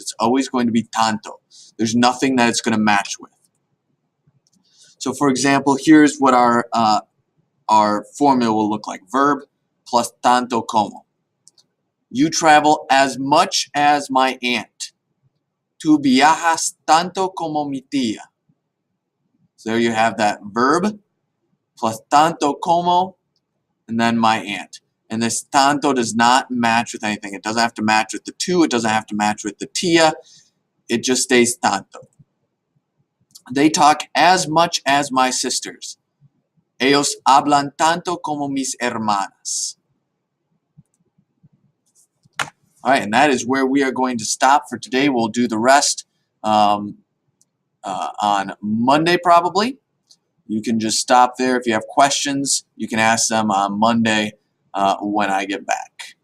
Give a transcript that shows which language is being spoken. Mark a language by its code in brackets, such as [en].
[en] It's always going to be tanto. There's nothing that it's going to match with. So for example, here's what our formula will look like. Verb plus tanto como. You travel as much as my aunt. [es] Tu viajas tanto como mi tía. [en] So there you have that verb plus tanto como and then my aunt. And this tanto does not match with anything. It doesn't have to match with the tu. It doesn't have to match with the tía. It just stays tanto. They talk as much as my sisters. [es] Ellos hablan tanto como mis hermanas. [en] All right, and that is where we are going to stop for today. We'll do the rest on Monday probably. You can just stop there. If you have questions, you can ask them on Monday when I get back.